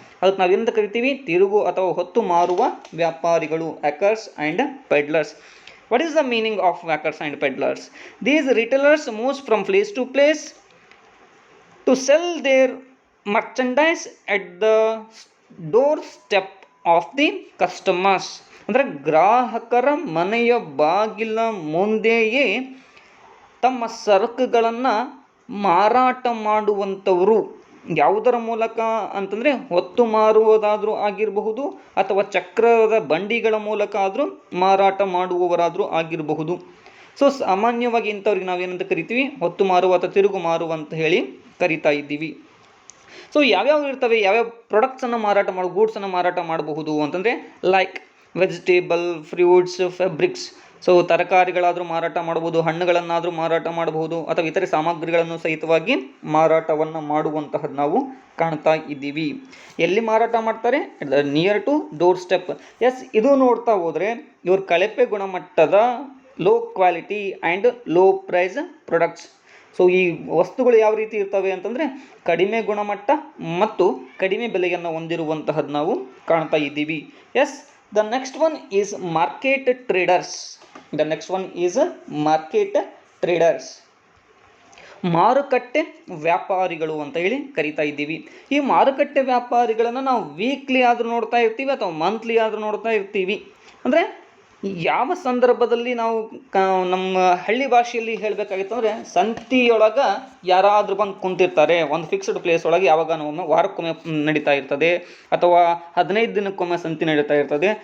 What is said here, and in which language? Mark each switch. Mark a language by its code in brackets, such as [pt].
[kn] ಅದಕ್ಕೆ ನಾವು ಏನಂತ ಕರಿತೀವಿ, ತಿರುಗು ಅಥವಾ ಹೊತ್ತು ಮಾರುವ ವ್ಯಾಪಾರಿಗಳು, [en] Hawkers and peddlers. What is the meaning of hawkers and peddlers? These retailers move from place to place to sell their merchandise at the doorstep of the customers. [kn] ಅಂದರೆ ಗ್ರಾಹಕರ ಮನೆಯ ಬಾಗಿಲ ಮುಂದೆಯೇ ತಮ್ಮ ಸರಕುಗಳನ್ನು ಮಾರಾಟ ಮಾಡುವಂಥವರು. ಯಾವುದರ ಮೂಲಕ ಅಂತಂದರೆ ಹೊತ್ತು ಮಾರುವುದಾದರೂ ಆಗಿರಬಹುದು ಅಥವಾ ಚಕ್ರದ ಬಂಡಿಗಳ ಮೂಲಕ ಆದರೂ ಮಾರಾಟ ಮಾಡುವವರಾದರೂ ಆಗಿರಬಹುದು. ಸೊ ಸಾಮಾನ್ಯವಾಗಿ ಇಂಥವ್ರಿಗೆ ನಾವೇನಂತ ಕರಿತೀವಿ, ಹೊತ್ತು ಮಾರುವ ಅಥವಾ ತಿರುಗು ಮಾರುವ ಅಂತ ಹೇಳಿ ಕರಿತಾ ಇದ್ದೀವಿ. ಸೊ ಯಾವ್ಯಾವ ಇರ್ತವೆ, ಯಾವ್ಯಾವ ಪ್ರಾಡಕ್ಟ್ಸನ್ನು ಮಾರಾಟ ಗೂಡ್ಸನ್ನು ಮಾರಾಟ ಮಾಡಬಹುದು ಅಂತಂದರೆ [en] Like vegetable, fruits, fabrics. [kn] So ತರಕಾರಿಗಳಾದರೂ ಮಾರಾಟ ಮಾಡಬಹುದು, ಹಣ್ಣುಗಳನ್ನಾದರೂ ಮಾರಾಟ ಮಾಡಬಹುದು ಅಥವಾ ಇತರೆ ಸಾಮಗ್ರಿಗಳನ್ನು ಸಹಿತವಾಗಿ ಮಾರಾಟವನ್ನು ಮಾಡುವಂತಹದ್ದು ನಾವು ಕಾಣ್ತಾ ಇದ್ದೀವಿ. ಎಲ್ಲಿ ಮಾರಾಟ ಮಾಡ್ತಾರೆ, [en] Near to door step. [kn] S, ಇದು ನೋಡ್ತಾ ಹೋದರೆ ಇವ್ರ ಕಳಪೆ ಗುಣಮಟ್ಟದ [en] Low quality and low price products. [kn] So ಈ ವಸ್ತುಗಳು ಯಾವ ರೀತಿ ಇರ್ತವೆ ಅಂತಂದರೆ ಕಡಿಮೆ ಗುಣಮಟ್ಟ ಮತ್ತು ಕಡಿಮೆ ಬೆಲೆಯನ್ನು ಹೊಂದಿರುವಂತಹದ್ದು ನಾವು ಕಾಣ್ತಾ ಇದ್ದೀವಿ. S, [en] the next one is market traders. The next one is market traders. [kn] ಮಾರುಕಟ್ಟೆ ವ್ಯಾಪಾರಿಗಳು ಅಂತ ಹೇಳಿ ಕರಿತಾ ಇದ್ದೀವಿ. ಈ ಮಾರುಕಟ್ಟೆ ವ್ಯಾಪಾರಿಗಳನ್ನು ನಾವು ವೀಕ್ಲಿ ಆದರೂ ನೋಡ್ತಾ ಇರ್ತೀವಿ ಅಥವಾ ಮಂತ್ಲಿ ಆದರೂ ನೋಡ್ತಾ ಇರ್ತೀವಿ. ಅಂದರೆ ಯಾವ ಸಂದರ್ಭದಲ್ಲಿ ನಾವು ನಮ್ಮ ಹಳ್ಳಿ ಭಾಷೆಯಲ್ಲಿ ಹೇಳಬೇಕಾಗಿತ್ತು ಅಂದರೆ ಸಂತಿಯೊಳಗೆ ಯಾರಾದರೂ ಬಂದು ಕುಂತಿರ್ತಾರೆ, ಒಂದು ಫಿಕ್ಸ್ಡ್ ಪ್ಲೇಸ್ ಒಳಗೆ ಯಾವಾಗ ಒಮ್ಮೆ ವಾರಕ್ಕೊಮ್ಮೆ ನಡೀತಾ ಇರ್ತದೆ ಅಥವಾ 15 ದಿನಕ್ಕೊಮ್ಮೆ ಸಂತಿ ನಡೀತಾ ಇರ್ತದೆ.